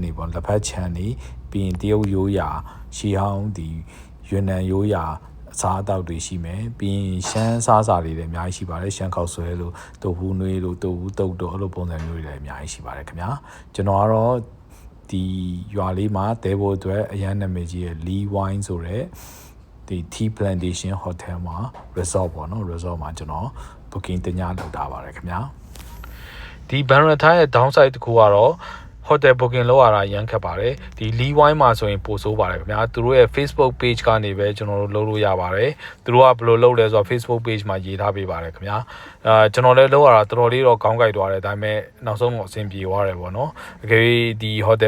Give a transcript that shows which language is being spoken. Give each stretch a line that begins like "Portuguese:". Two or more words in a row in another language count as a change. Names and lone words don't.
Burmese: တွေပေါ့လက်ဖက်ခြံတွေပြီးရင်တရုတ်ရိုးရာရှီဟောင်းဒီယွမ်နန်ရိုးရာအစားအသောက်တွေရှိမယ်။ပြီးရင်ရှမ်းစားစာတွေလည်းအများကြီးရှိပါတယ်။ရှမ်းခောက်ဆွဲလို့တုပ်ဘူးနွေးလို့တုပ်ဘူးတုပ်တို့အဲ့လိုပုံစံမျိုးတွေလည်းအများကြီးရှိပါတယ်ခင်ဗျာ။ကျွန်တော်ကတော့ဒီရွာလေးမှာတဲဖို့အတွက်အရန်နာမည်ကြီးရဲ့ Lee Wine ဆိုတဲ့ဒီ
English: tea plantation hotel
Burmese: မှာ resort ပေါ့နော် resort မှာကျွန်တော် booking တညလုပ်ထားပါတယ်ခင်ဗျာဒီ Banrathai ရဲ့ downside တခုကတော့ hotel booking လုပ်ရတာရမ်းခက်ပါတယ်ဒီ Lee Wine မှာဆိုရင်ပို့ဆိုးပါတယ်ခင်ဗျာသူတို့ရဲ့
English: Facebook page
Burmese: ကနေပဲကျွန်တော်တို့လုပ်လို့ရပါတယ်သူတို့ကဘယ်လိုလုပ်လဲဆိုတော့
English: Facebook page
Burmese: မှာရေးထားပေးပါတယ်ခင်ဗျာကျွန်တော်လည်းလုပ်ရတာတော်တော်လေးတော့ကောင်းကြိုက်သွားတယ်ဒါပေမဲ့နောက်ဆုံးတော့အဆင်ပြေသွားတယ်ပေါ့နော်အကယ်၍ဒီ hotel